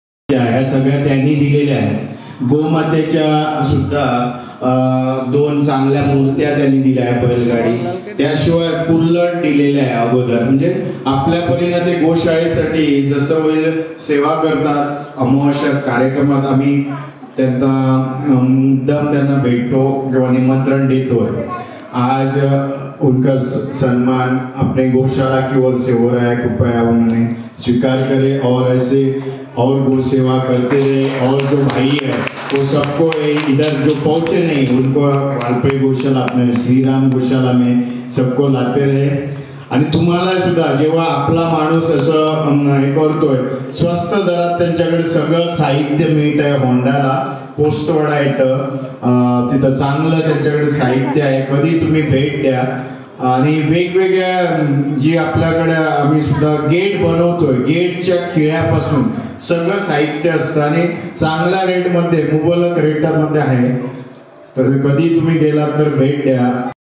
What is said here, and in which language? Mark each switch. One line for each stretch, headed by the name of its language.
Marathi: सगळ्या त्यांनी दिलेल्या आहेत। गोमातेच्या सुद्धा 2 चांगल्या मूर्त्या त्यांनी दिल्या आहे बैलगाडी, त्याशिवाय कुल्लड दिलेले आहे अगोदर। म्हणजे आपल्या परीने ते गोशाळेसाठी जसं होईल सेवा करतात। अमावस्या कार्यक्रमात आम्ही त्यांना मुद्दाम त्यांना भेटतो किंवा निमंत्रण देतो। आज
Hindi: उनका सम्मान अपने गौशाला की ओर से हो रहा है, कृपया उन्होंने स्वीकार करे और ऐसे और गौ सेवा करते रहे। और जो भाई है वो सबको इधर जो पहुंचे नहीं उनको वालपई गौशाला अपने श्रीराम गौशाला में सबको लाते रहे।
Marathi: आणि तुम्हाला सुद्धा जेव्हा आपला माणूस असं हे करतोय स्वस्त दरात त्यांच्याकडे सगळं साहित्य मिळत आहे, होंडाला पोस्टवडा येतं, तिथं चांगलं त्यांच्याकडे साहित्य आहे, कधी तुम्ही भेट द्या। आणि वेगवेगळ्या जी आपल्याकडे आम्ही सुद्धा गेट बनवतोय, गेटच्या खिळ्यापासून सगळं साहित्य असतं आणि चांगल्या रेटमध्ये मुबलक रेटमध्ये आहे, तर कधी तुम्ही गेलात तर भेट द्या।